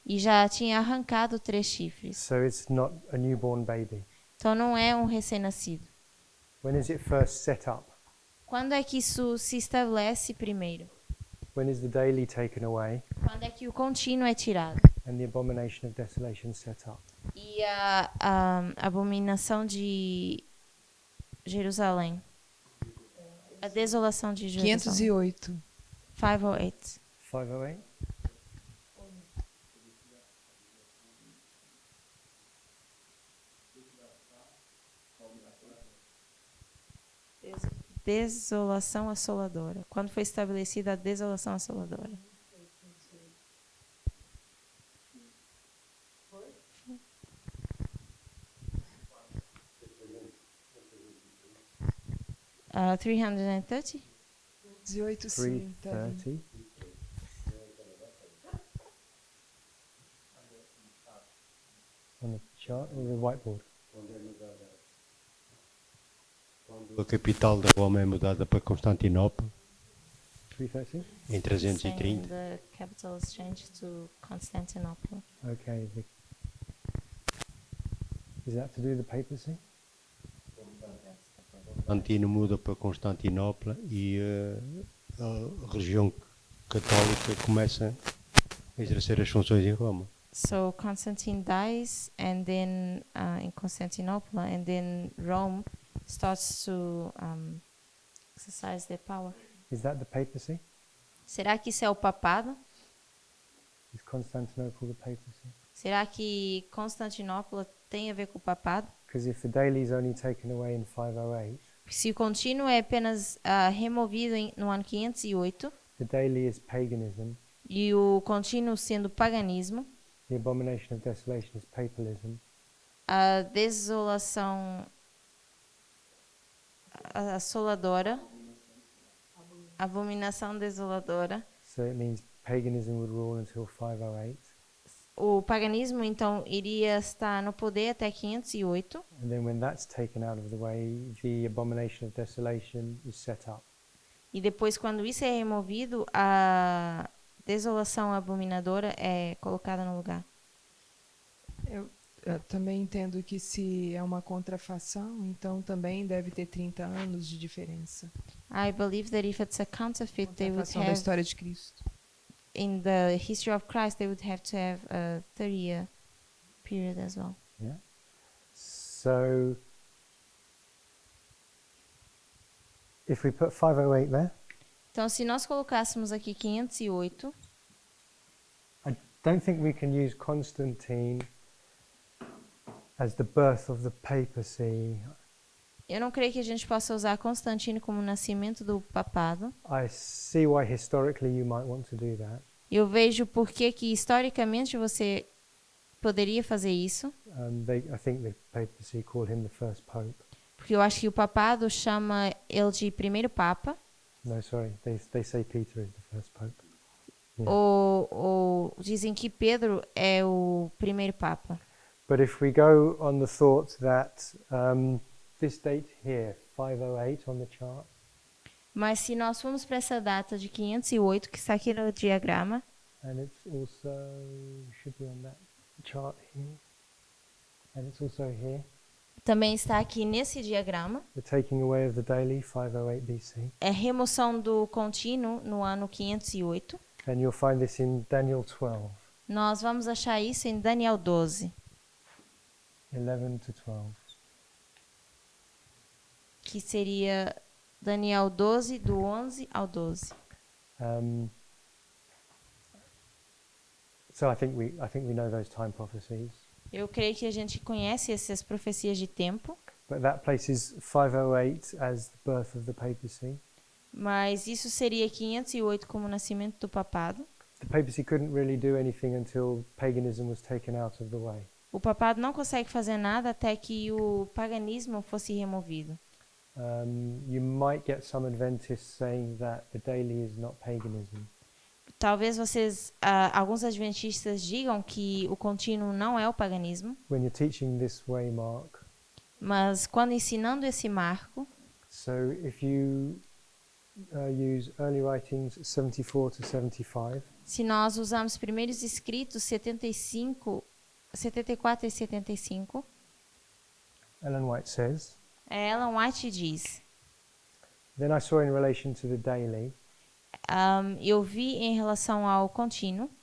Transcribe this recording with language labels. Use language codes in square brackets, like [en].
[pt] e já tinha arrancado 3 chifres. [en] So it's not a newborn baby. [pt] Então, não é um recém-nascido. [en] When is it first set up? [pt] Quando é que isso se estabelece primeiro? [en] When is the daily taken away [pt] Quando é que o contínuo é tirado? [en] and the abomination of desolation set up? [pt] E a abominação de Jerusalém. A desolação de Jerusalém. 508. 508. 508? Desolação assoladora. Quando foi estabelecida a desolação assoladora? [en] Uh, 330? [pt] 18, sim. Tá ali. 330. [en] On the chart or the whiteboard? [pt] Quando a capital da Roma é mudada para Constantinopla, 330? em 330, [en] Saying the capital is changed to Constantinople. Okay. Is that to do with the papacy? [pt] Constantino muda para Constantinopla e a religião católica começa a exercer as funções em Roma. [en] So Constantine dies, and then in Constantinople, and then Rome starts to exercise their power. Is that the papacy? [pt] Será que isso é o papado? [en] Is Constantinople the papacy? [pt] Será que Constantinopla tem a ver com o papado? [en] Because if the daily is only taken away in 508, [pt] Se o contínuo é apenas removido no ano 508 [en] the daily is paganism, [pt] e o contínuo sendo paganismo, [en] the abomination of desolation is papalism, [pt] a desolação assoladora, abominação desoladora, [en] so it means paganism would rule until 508, [pt] o paganismo então iria estar no poder até 508 [en] and then when that's taken out of the way, the abomination of desolation is set up. [pt] e depois quando isso é removido, a desolação abominadora é colocada no lugar. Eu também entendo que se é uma contrafação, então também deve ter 30 anos de diferença. [en] I believe that if it's a counterfeit, they would [pt] Contrafação da [en] have, [pt] história de Cristo. [en] in the history of Christ, they would have to have a 30-year period as well. Yeah. So if we put 508 there, [pt] Então, se nós colocássemos aqui 508, [en] I don't think we can use Constantine as the birth of the papacy. [pt] Eu não creio que a gente possa usar Constantino como nascimento do papado. [en] I see why historically you might want to do that. [pt] Eu vejo por que historicamente você poderia fazer isso. [en] I think the papacy call him the first pope. [pt] Porque eu acho que o papado chama ele de primeiro papa. [en] No, sorry, they say Peter is the first pope. Yeah. [pt] Ou dizem que Pedro é o primeiro papa. [en] But if we go on the thought that this date here, 508 on the chart, [pt] Mas se nós formos para essa data de 508, que está aqui no diagrama, [en] and it's also, should be on that chart here, and it's also here, [pt] também está aqui nesse diagrama, [en] the taking away of the daily, 508 BC. [pt] é remoção do contínuo no ano 508. [en] And you'll find this in Daniel 12, [pt] Nós vamos achar isso em Daniel 12, [en] 11 to 12. [pt] que seria Daniel 12, do 11 ao 12. [en] So I think we know those time prophecies. [pt] Eu creio que a gente conhece essas profecias de tempo, [en] But that places 508 as the birth of the papacy. [pt] mas isso seria 508 como nascimento do papado. [en] The papacy couldn't really do anything until paganism was taken out of the way. [pt] O papado não consegue fazer nada até que o paganismo fosse removido. [en] You might get some Adventists saying that the daily is not paganism. [pt] Talvez alguns adventistas digam que o contínuo não é o paganismo, [en] When you're teaching this way, Mark, [pt] mas quando ensinando esse marco, [en] so if you use early writings 74 to 75, [pt] se nós usamos primeiros escritos 74 e 75, [en] Ellen White says, [pt] Ellen White diz: [en] then I saw in relation to the daily, [pt] eu vi em relação ao contínuo